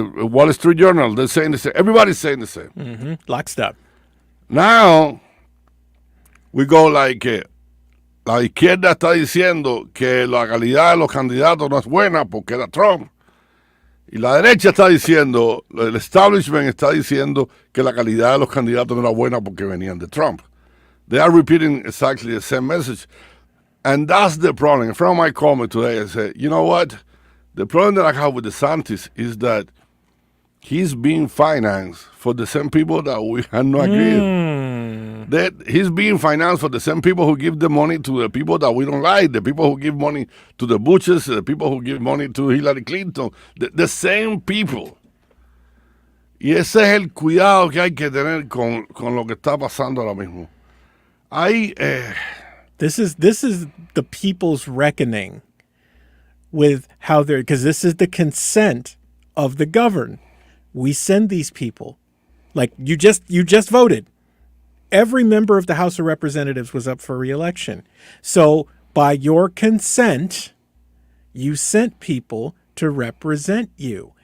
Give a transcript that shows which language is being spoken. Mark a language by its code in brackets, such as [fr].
[en] Wall Street Journal, they're saying the same. Everybody's saying the same. Mm-hmm. Lockstep. Now, we go like, [es] la izquierda está diciendo que la calidad de los candidatos no es buena porque era Trump. Y la derecha está diciendo, el establishment está diciendo que la calidad de los candidatos no era buena porque venían de Trump. [en] They are repeating exactly the same message. And that's the problem. A friend of mine called me today and said, you know what? The problem that I have with DeSantis is that he's being financed for the same people that we had no agreed. That he's being financed for the same people who give the money to the people that we don't like, the people who give money to the Bushes, the people who give money to Hillary Clinton, the same people. [es] Y ese es el cuidado que hay que tener con lo que está pasando ahora mismo. [en] This is the people's reckoning with how they're, because this is the consent of the governed. We send these people, like you just voted. Every member of the House of Representatives was up for re-election. So by your consent, you sent people to represent you.